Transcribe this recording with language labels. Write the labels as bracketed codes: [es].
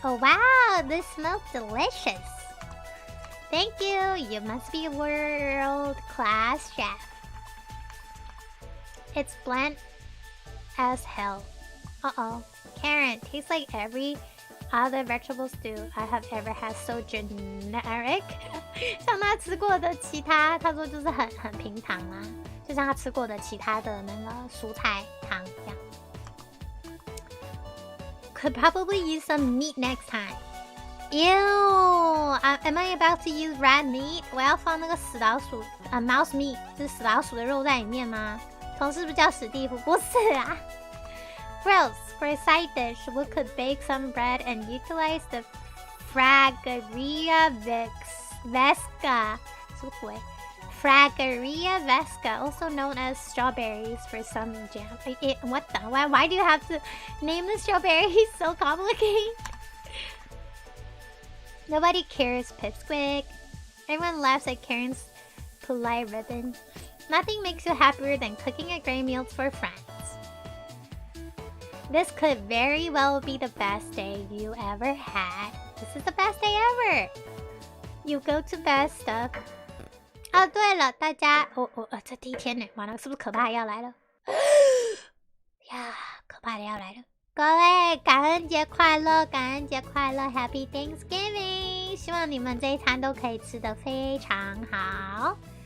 [en] Oh wow, this smells delicious. Thank you. You must be a world-class chef. It's bland as hell. Uh-oh. Karen, tastes like every other vegetable stew I have ever had. So generic. [zh] 像他吃过的其他，他说就是很平常啦，就像他吃过的其他的那个蔬菜汤这样。 [en] Could probably use some meat next time. Ew! Am I about to use rat meat? [zh] 我要放那个死老鼠 [en] mouse meat， [zh] 是死老鼠的肉在里面吗？同事不是叫史蒂夫？不是啊。 [en] Gross. For a side dish, we could bake some bread and utilize the Fragaria vesca. [zh] 什么鬼？ [en] Fragaria vesca, also known as strawberries, for some jam. What the? Why do you have to name the strawberries so complicated? Nobody cares, Pipsqueak. Everyone laughs at Karen's polite ribbon. Nothing makes you happier than cooking a great meal for friends. This could very well be the best day you ever had. This is the best day ever. You go to bed stuff. [zh] 哦，对了，大家，这第一天呢，完了，是不是可怕的要来了？呀，可怕的要来了！各位，感恩节快乐，感恩节快乐 ， [en] Happy Thanksgiving！ [zh] 希望你们这一餐都可以吃得非常好。